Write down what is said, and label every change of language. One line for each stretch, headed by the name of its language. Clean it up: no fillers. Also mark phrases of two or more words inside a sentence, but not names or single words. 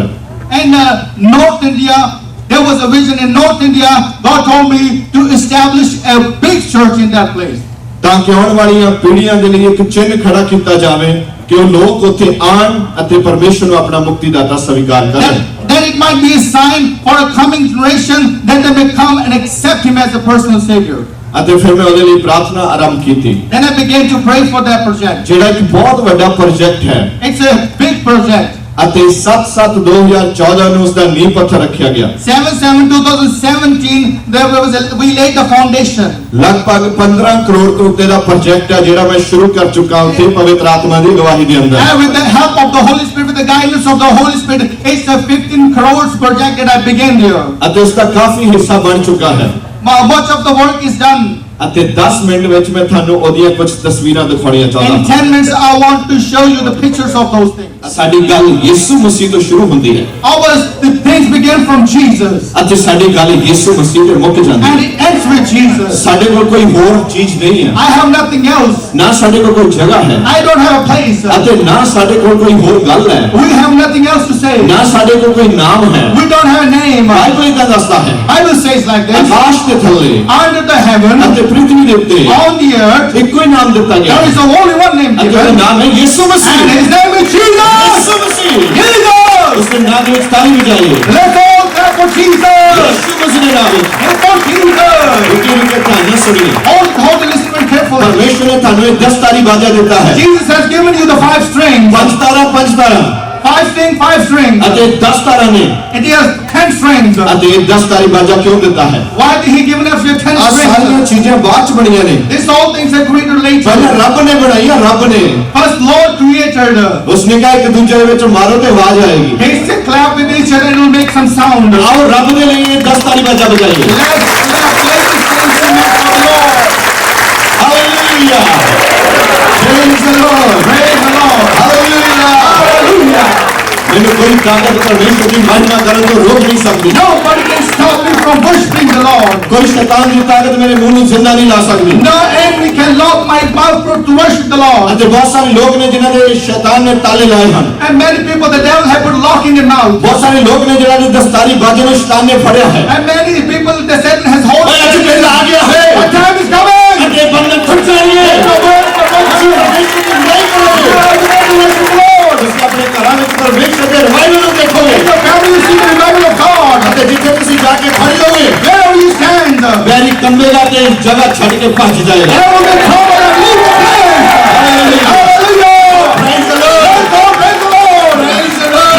English: In North India, there was a vision in North India. God told me to establish a big church in that place.
Punjabi: ਤਾਂ ਕਿ ਆਉਣ ਵਾਲੀਆਂ ਪੀੜ੍ਹੀਆਂ ਦੇ ਲਈ ਇੱਕ ਚਿੰਨ੍ਹ ਖੜਾ ਕੀਤਾ ਜਾਵੇ ਕਿ ਉਹ ਲੋਕ ਉੱਥੇ ਆਣ ਅਤੇ ਪਰਮੇਸ਼ਰ ਨੂੰ ਆਪਣਾ ਮੁਕਤੀਦਾਤਾ ਸਵੀਕਾਰ ਕਰਨ।
English: Then it might be a sign for a coming generation that they may come and accept Him as a personal Savior.
Punjabi: ਅਤੇ ਫਿਰ ਮੈਂ ਉਹਦੇ ਲਈ ਪ੍ਰਾਰਥਨਾ ਆਰੰਭ ਕੀਤੀ।
English: Then I began to pray for that project.
Punjabi: ਜਿਹੜਾ ਇੱਕ ਬਹੁਤ ਵੱਡਾ ਪ੍ਰੋਜੈਕਟ ਹੈ
English: It's a big project.
Punjabi: ਅਤੇ 7/7/2014 ਨੂੰ ਉਸ ਦਾ ਨੀਂਹ ਪੱਥਰ ਰੱਖਿਆ ਗਿਆ।
English: 7/7/2017 we laid the foundation.
Punjabi: ਲਗਭਗ 15 ਕਰੋੜ ਤੋਂ ਉੱਤੇ ਦਾ ਪ੍ਰੋਜੈਕਟ ਹੈ ਜਿਹੜਾ ਮੈਂ ਸ਼ੁਰੂ ਕਰ ਚੁੱਕਾ ਉੱਥੇ ਪਵਿੱਤਰ ਆਤਮਾ ਦੀ ਗਵਾਹੀ ਦੇ ਅੰਦਰ।
English: And with the help of the Holy Spirit, with the guidance of the Holy Spirit, it's a 15 crores project that I began there.
Punjabi: ਅਤੇ ਉਸ ਦਾ ਕਾਫੀ ਹਿੱਸਾ ਬਣ ਚੁੱਕਾ ਹੈ।
English: Much of the work is done.
Punjabi: ਅਤੇ 10 ਮਿੰਟ ਵਿੱਚ ਮੈਂ ਤੁਹਾਨੂੰ ਉਹਦੀਆਂ ਕੁਝ ਤਸਵੀਰਾਂ ਦਿਖਾਉਣੀਆਂ
English: In
Punjabi: ਚਾਹੁੰਦਾ
English: 10 minutes, I want to show you the pictures of those things.
Punjabi: ਸਾਡੀ ਗੱਲ ਯਿਸੂ ਮਸੀਹ ਤੋਂ ਸ਼ੁਰੂ ਹੁੰਦੀ ਹੈ।
English: The things begin from Jesus
Punjabi: ਅਤੇ ਸਾਡੀ ਗੱਲ ਯਿਸੂ ਮਸੀਹ ਤੇ ਮੁੱਕ ਜਾਂਦੀ
English: and
Punjabi: ਹੈ।
English: it ends with Jesus.
Punjabi: ਸਾਡੇ ਕੋਲ ਕੋਈ ਹੋਰ ਚੀਜ਼ ਨਹੀਂ ਹੈ,
English: I have nothing else.
Punjabi: ਨਾ ਸਾਡੇ ਕੋਲ ਕੋਈ ਜਗ੍ਹਾ ਹੈ
English: I don't have a place.
Punjabi: ਅਤੇ ਨਾ ਸਾਡੇ ਕੋਲ ਕੋਈ ਹੋਰ ਗੱਲ ਹੈ,
English: We have nothing else to say.
Punjabi: ਨਾ ਸਾਡੇ ਕੋਲ ਕੋਈ ਨਾਮ ਹੈ।
English: We don't have a name.
Punjabi: ਬਾਈਬਲ ਇਦਾਂ ਦੱਸਦਾ ਹੈ,
English: Bible says like this.
Punjabi: ਆਕਾਸ਼ ਦੇ ਥੱਲੇ
English: Under the heaven,
Punjabi: ਅਤੇ ਪ੍ਰਿਥਵੀ ਦੇ ਉੱਤੇ
English: on the earth,
Punjabi: ਇੱਕੋ ਹੀ ਨਾਮ ਦਿੱਤਾ ਗਿਆ
English: there
Punjabi: ਹੈ
English: is only one name
Punjabi: ਅਤੇ ਉਹਦਾ
English: given,
Punjabi: ਨਾਮ ਹੈ ਯਿਸੂ
English: and
Punjabi: ਮਸੀਹ।
English: his name is Jesus.
Punjabi: ਯਿਸੂ ਮਸੀਹ,
English: Jesus.
Punjabi: ਉਸਦੇ ਨਾਮ ਦੇ ਵਿੱਚ ਤਾਲੀ ਵਜਾਈਏ,
English: Let's all clap for Jesus.
Punjabi: ਯਿਸੂ ਮਸੀਹ ਦੇ ਨਾਮ ਵਿੱਚ
English: Clap for Jesus.
Punjabi: ਰੁਕੇ ਰੁਕੇ ਧਿਆਨ ਨਾਲ ਸੁਣੀਏ।
English: Hold and listen very carefully.
Punjabi: ਪਰਮੇਸ਼ਵਰ ਨੇ ਤੁਹਾਨੂੰ ਇਹ 10 ਤਾਰੀ ਬਾਜਾ ਦਿੱਤਾ ਹੈ,
English: Jesus has given you the 5 strings.
Punjabi: 5 ਤਾਰਾ
English: 5 strings, 5 strings.
Punjabi: ਅਤੇ 10 ਤਾਰਾ ਨੇ
English: And he has 10 strings.
Punjabi: ਅਤੇ ਇਹ 10 ਤਾਰੀ ਬਾਜਾ ਕਿਉਂ ਦਿੱਤਾ ਹੈ?
English: Why did he give us your 10
Punjabi: ਆ ਸਾਰੀਆਂ
English: strings?
Punjabi: ਚੀਜ਼ਾਂ ਬਾਅਦ ਚ ਬਣੀਆਂ ਨੇ,
English: This all things are created
Punjabi: ਪਹਿਲਾਂ
English: later.
Punjabi: ਰੱਬ ਨੇ ਬਣਾਈਆਂ, ਰੱਬ ਨੇ।
English: First Lord created.
Punjabi: ਉਸਨੇ ਕਿਹਾ ਇੱਕ ਦੂਜੇ ਦੇ ਵਿੱਚ ਮਾਰੋ ਤੇ ਆਵਾਜ਼ ਆਏਗੀ।
English: He said clap with each other and it will make some sound.
Punjabi: ਆਓ ਰੱਬ ਦੇ ਲਈ ਇਹ 10 ਤਾਰੀ ਬਾਜਾ ਬਜਾਈਏ।
English: Let's clap, let's sing instruments for the Lord. Hallelujah, praise the Lord, Praise the Lord. ਹਾਲੇਲੂਇਆ। Hallelujah.
Punjabi: ਮੈਨੂੰ ਕੋਈ ਤਾਕਤ ਪਰਮੇਸ਼ਵਰ ਦੀ ਮਹਿਮਾ ਕਰਨ ਤੋਂ ਰੋਕ ਨਹੀਂ ਸਕਦੀ।
English: Nobody can stop me from worshiping the Lord.
Punjabi: ਕੋਈ ਸ਼ੈਤਾਨ ਦੀ ਤਾਕਤ ਮੇਰੇ ਮੂੰਹ ਨੂੰ ਜ਼ਿੰਦਾ ਨਹੀਂ ਲਾ ਸਕਦੀ।
English: No enemy can lock my mouth to worship the Lord.
Punjabi: ਅਤੇ ਬਹੁਤ ਸਾਰੇ ਲੋਕ ਨੇ ਜਿਨ੍ਹਾਂ ਦੇ ਸ਼ੈਤਾਨ ਨੇ ਤਾਲੇ ਲਾਏ ਹਨ।
English: And many people, the devil have put lock in their mouth.
Punjabi: ਬਹੁਤ ਸਾਰੇ ਲੋਕ ਨੇ ਜਿਨ੍ਹਾਂ ਦੇ ਦਸਤਾਰੀ ਬਾਜੇ ਨੂੰ ਸ਼ੈਤਾਨ ਨੇ ਫੜਿਆ ਹੈ।
English: And many people, the Satan has hold.
Punjabi: ਓਏ ਅੱਜ ਵੇਲਾ ਆ ਗਿਆ ਹੈ
English: A time is coming.
Punjabi: ਅਤੇ ਬੰਧਨ ਟੁੱਟ ਜਾਣਗੇ।
English: The word for
Punjabi: ਅਸੀਂ
English: worship.
Punjabi: ਪਰਮੇਸ਼ਵਰ ਦੀ ਬੁਰਾਈ ਕਰੋਗੇ।
English: Worship the Lord.
Punjabi: ਤੁਸੀਂ ਆਪਣੇ ਘਰਾਂ ਵਿੱਚ ਪਰਮੇਸ਼ਵਰ ਦੇ ਰਿਵਾਈਵਲ ਨੂੰ ਦੇਖੋਗੇ
English: In your family, you see the revival of God.
Punjabi: ਅਤੇ ਜਿੱਥੇ ਤੁਸੀਂ ਜਾ ਕੇ ਖੜੇ ਹੋਗੇ
English: Wherever you stand,
Punjabi: ਵੈਰੀ ਕੰਬੇਗਾ ਤੇ ਜਗ੍ਹਾ ਛੱਡ ਕੇ ਭੱਜ ਜਾਏਗਾ।
English: there will be power and leave the place. ਹਾਲੇਲੂਇਆ, Hallelujah. praise the Lord, Let's go, praise the Lord. praise the Lord.